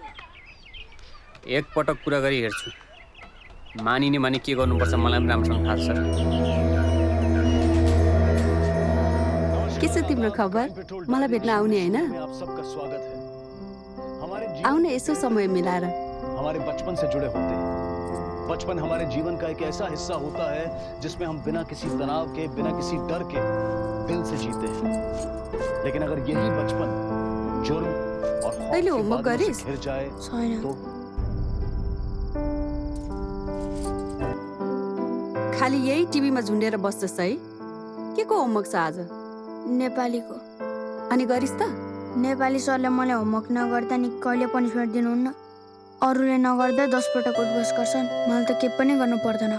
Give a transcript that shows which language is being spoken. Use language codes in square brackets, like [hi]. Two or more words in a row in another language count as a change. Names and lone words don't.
[ne] एकपटक कुरा गरी हेर्छु, मानिने भने के गर्नुपर्छ मलाई पनि राम्रोसँग थाहा छ सर। के छ तिम्रो खबर? मलाई भेट्न आउने होइन? आउन यसो समय मिलाएर। [hi] हमारे बचपन से जुड़े होते हैं। बचपन हमारे जीवन का एक ऐसा हिस्सा होता है जिसमें हम बिना किसी तनाव के, बिना किसी डर के दिल से जीते हैं। लेकिन अगर यही बचपन जुर्म और खौफ [ne] पहिले के होमवर्क [hi] बादलों से [ne] गरिस्? [hi] घिर जाए तो [ne] खालि यही टिभीमा झुन्डेर बस्छस् है? के को होमवर्क छ आज? नेपालीको। अनि गरिस् त? नेपाली सरले मलाई होमवर्क नगर्दा नि कहिले पनिसमेन्ट दिनुहुन्न। अरूले नगर्दा 10 पटक उठबस गर्छन्, मलाई त के पनि गर्नु पर्दैन।